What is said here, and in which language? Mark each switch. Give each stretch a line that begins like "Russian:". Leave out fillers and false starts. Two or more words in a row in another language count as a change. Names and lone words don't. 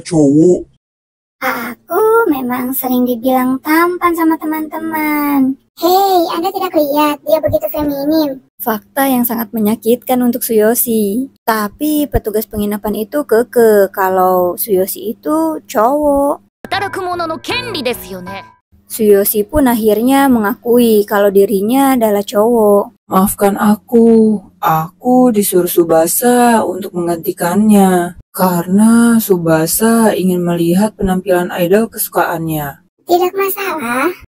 Indonesian: Dia cowok. Aku memang sering dibilang tampan sama teman-teman. Hei, Anda tidak lihat dia begitu feminim. Fakta yang sangat menyakitkan untuk Suyoshi. Tapi petugas penginapan itu keke kalau Suyoshi itu cowok.
Japanese: 働く者の権利ですよね。
Indonesian: Suyoshi pun akhirnya mengakui kalau dirinya adalah cowok. Maafkan aku disuruh Subasa untuk menggantikannya. Karena Subasa ingin melihat penampilan idol kesukaannya. Tidak masalah.